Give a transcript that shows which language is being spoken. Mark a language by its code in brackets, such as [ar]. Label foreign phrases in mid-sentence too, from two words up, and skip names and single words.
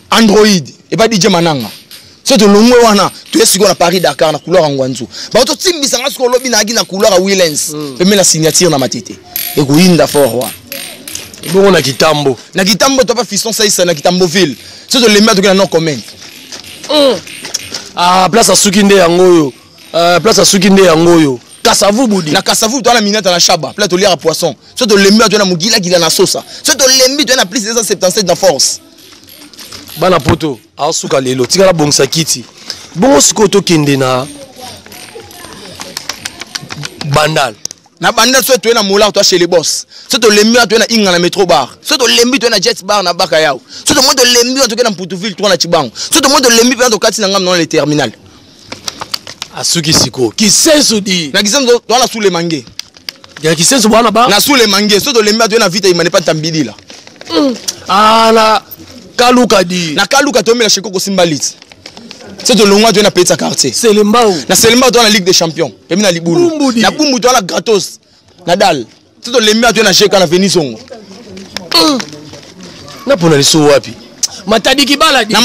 [ln] Android [fr] et pas [ln] DJ Mananga so to longwe wana to esiko na Paris Dakar na couleur ngwanzu ba to timbisa nga sko lobi na gina couleur Willens pe me la signature na matete e ko inda fort wa bongo na kitambo to pa fiston saisa na kitambo ville so to lembi to na [en] no comment [ln] ah [fr] place à [ln] Sukinde yangoyo [fr] place à [ln] Sukinde yangoyo Kasavu budi na Kasavu to na minute na chaba place to [fr] lire à poisson [ln] so to lembi to na mugila gila na sosa so to lembi to na plus 277 na force bana poto a suka lelo tika la bongsa kiti bongo siko to kende na bandal na bandal so to na mola to [fr] chez les boss [ln] so to lembi to na inga na metro bar so to lembi to na jet bar na baka yao so to moto lembi to na Mputoville to na Chibango so to moto lembi to kati na ngam na [fr] le terminal [ln] asuki siko kisenso di na kisenso to na [fr] sous mange [ln] ya kisenso bana ba na [fr] sous les mange [ln] so to lembi to na vite imane pa tambidi la ah na kaluka di na kaluka to mela sheko ko simbalit so to longwa to na petsa quartier Selembao na Selembao to na Ligue des Champions pe na libulu na bumbu to na gratos na dal so to lembi to na sheka na Venisongo na pona liso wapi matadi kibala di